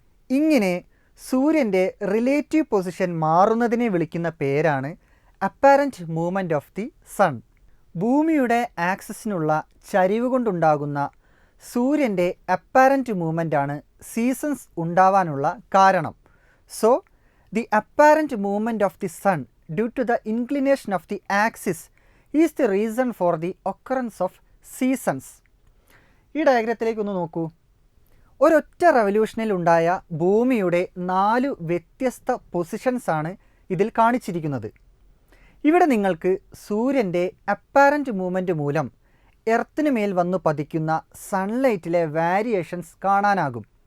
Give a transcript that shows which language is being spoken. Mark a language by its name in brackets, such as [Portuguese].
[Malayalam] ഇങ്ങനെ സൂര്യൻ്റെ relative position മാറുന്നതിനെ വിളിക്കുന്ന പേരാണ് apparent movement of the sun. ഭൂമിയുടെ ആക്സിസിനുള്ള ചരിവ് കൊണ്ടുണ്ടാകുന്ന സൂര്യൻ്റെ അപ്പാരൻറ്റ് മൂവ്മെൻ്റാണ് സീസൺസ് ഉണ്ടാവാനുള്ള കാരണം. [English] So the apparent movement of the sun due to the inclination of the axis is the reason for the occurrence of seasons. [Malayalam] ഈ ഡയഗ്രത്തിലേക്കൊന്ന് നോക്കൂ. ഒരൊറ്റ റവല്യൂഷനിൽ ഉണ്ടായ ഭൂമിയുടെ 4 വ്യത്യസ്ത പൊസിഷൻസാണ് ഇതിൽ കാണിച്ചിരിക്കുന്നത്. ഇവിടെ നിങ്ങൾക്ക് സൂര്യൻ്റെ അപ്പാരൻറ്റ് മൂവ്മെൻറ്റ് മൂലം എർത്തിന് മേൽ വന്നു പതിക്കുന്ന സൺലൈറ്റിലെ വാരിയേഷൻസ് കാണാനാകും.